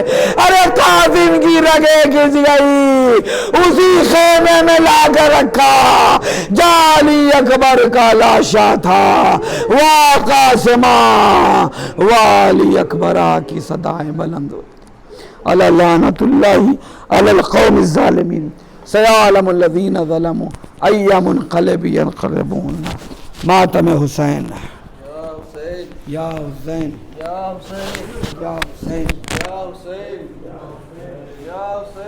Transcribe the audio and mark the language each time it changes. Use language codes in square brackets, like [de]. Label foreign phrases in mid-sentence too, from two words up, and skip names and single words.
[ur] ارے قاسم کی رگیں کھنچ گئی، اسی خیمے میں لا کر رکھا جعلی اکبر کا لاشا تھا، [ar] وا قاسمہ والی اکبرہ [ur] کی صدائیں بلند ہوتی۔ [ar] علی لعنت اللہ علی القوم الظالمین، سیعلم الذین ظلموا ای منقلب ینقلبون۔ ماتم حسین، یا حسین، یا حسین، یا حسین، یا حسین، یا حسین، یا حسین۔